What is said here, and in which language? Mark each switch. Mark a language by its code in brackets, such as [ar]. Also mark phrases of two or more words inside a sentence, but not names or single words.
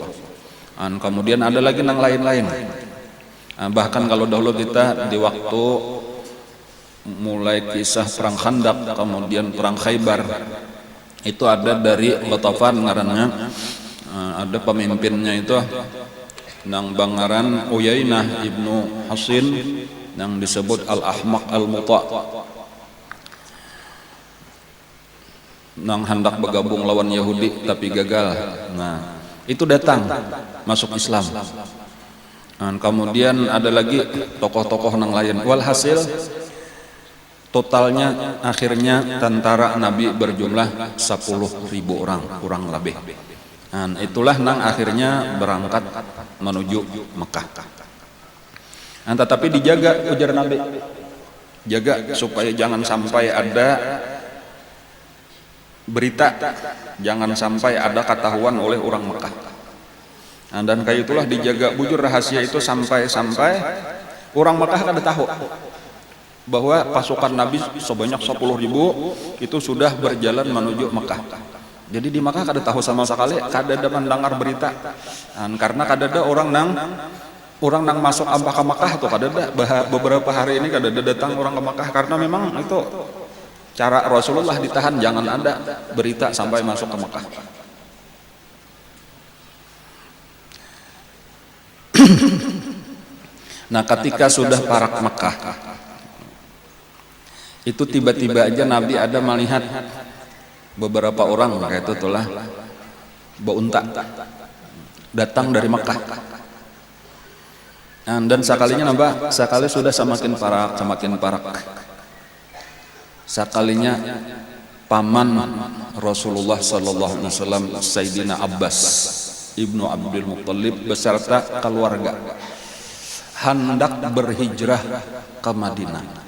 [id] Dan kemudian ada lagi nang lain-lain. Bahkan kalau dahulu kita di waktu mulai kisah perang Khandaq, kemudian perang Khaybar, itu ada dari Ghatafan ngarannya, ada pemimpinnya itu nang bangaran Uyainah ibnu Hasin yang disebut Al-Ahmaq Al-Muta, nang hendak bergabung lawan Yahudi tapi gagal. Nah, itu datang masuk Islam. Dan kemudian ada lagi tokoh-tokoh yang lain. Walhasil totalnya akhirnya tentara Nabi berjumlah 10.000 orang kurang lebih. Dan itulah yang akhirnya berangkat menuju Mekah. Nah, tetapi dijaga, ujar Nabi, jaga supaya jangan sampai ada berita, jangan sampai ada ketahuan oleh orang Mekah. Nah, dan kayak itulah dijaga bujur rahasia itu sampai orang Mekah kada tahu bahwa pasukan Nabi sebanyak 10.000 itu sudah berjalan menuju Mekah. Jadi di Mekah kada tahu sama sekali, kada ada mendengar berita. Dan karena kada ada orang nang masuk ke Mekah tuh kada ada. Beberapa hari ini kada ada datang orang ke Mekah karena memang itu cara Rasulullah ditahan, jangan ada berita sampai masuk ke Mekah. Nah, ketika sudah parak Mekah, itu tiba-tiba aja Nabi ada melihat beberapa orang kayak itu itulah beunta datang dari Mekah. Dan sekalinya nambah, sekali sudah semakin parak. Sekalinya paman Rasulullah [ar] صلى الله عليه وسلم [id] Sayyidina Abbas ibnu Abdul Muttalib beserta keluarga hendak berhijrah ke Madinah.